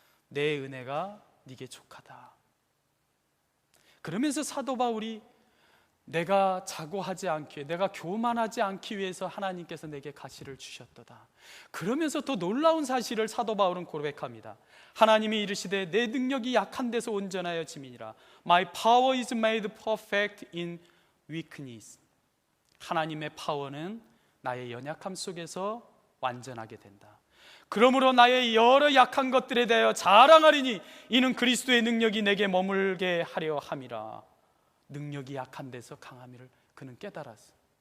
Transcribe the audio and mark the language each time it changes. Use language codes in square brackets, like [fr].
[ko] 내 은혜가 네게 족하다. 그러면서 사도 바울이 내가 자고하지 않기, 내가 교만하지 않기 위해서 하나님께서 내게 가시를 주셨도다. 그러면서 더 놀라운 사실을 사도 바울은 고백합니다. 하나님이 이르시되 내 능력이 약한 데서 온전하여 짐이니라. [en] My power is made perfect in weakness. [ko] 하나님의 파워는 나의 연약함 속에서 완전하게 된다. 그러므로 나의 여러 약한 것들에 대하여 자랑하리니 이는 그리스도의 능력이 내게 머물게 하려 함이라. 능력이 약한 데서 강함을 그는 깨달았어.